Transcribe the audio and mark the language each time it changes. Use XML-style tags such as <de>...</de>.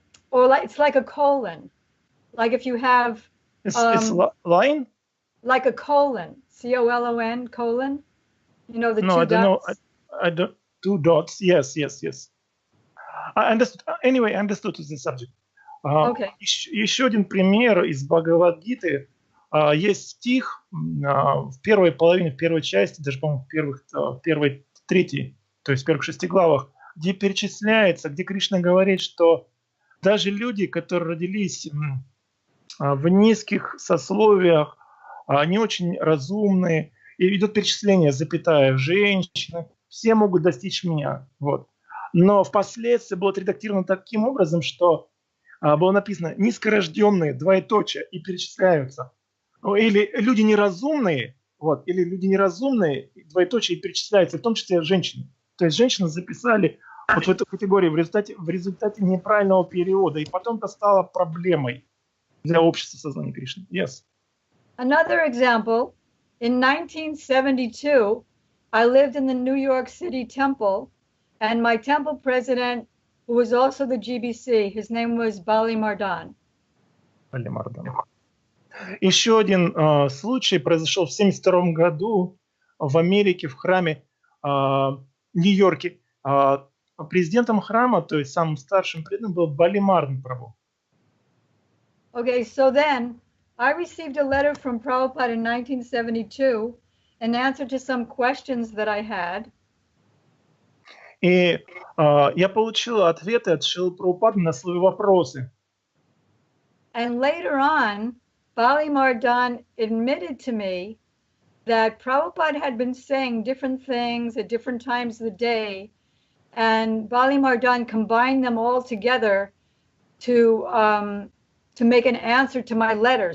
<en>Or like it's like a colon. Like if you have it's line? Like a colon, COLON, colon. You know the two dots. No, I don't. 2 dots. Yes. I understood. Anyway, I understood the subject. Okay.</en> <ru>Еще один пример из Бхагавад-гиты. Есть стих в первой половине, в первой части, даже, по-моему, в первой трети, то есть в первых 6 главах, где перечисляется, где Кришна говорит, что даже люди, которые родились в низких сословиях, они очень разумные, и идет перечисление, запятая, женщины, все могут достичь меня. Вот. Но впоследствии было отредактировано таким образом, что было написано «низкорожденные», двоеточие, и перечисляются. Или люди неразумные, двоеточие, и перечисляются, в том числе женщины. То есть женщины записали вот в эту категорию в результате неправильного перевода, и потом это стало проблемой для общества сознания Кришны.</ru> <en>Yes. Another example, in 1972, I lived in the New York City temple, and my temple president, who was also the GBC, his name was Bali Mardan.</en> <ru>Еще один случай произошел в 1972 году в Америке, в храме в Нью-Йорке. Президентом храма, то есть самым старшим преданным, был Бали Мардан Прабху.</ru> <en>Okay, so then I received a letter from Prabhupada in 1972 in answer to some questions that I had.</en> <ru>И я получил ответы от Шрилы Прабхупады на свои вопросы.</ru> <en>And later on, Bali Mardan admitted to me that Prabhupada had been saying different things at different times of the day, and Bali Mardan combined them all together to make an answer to my letter.</en>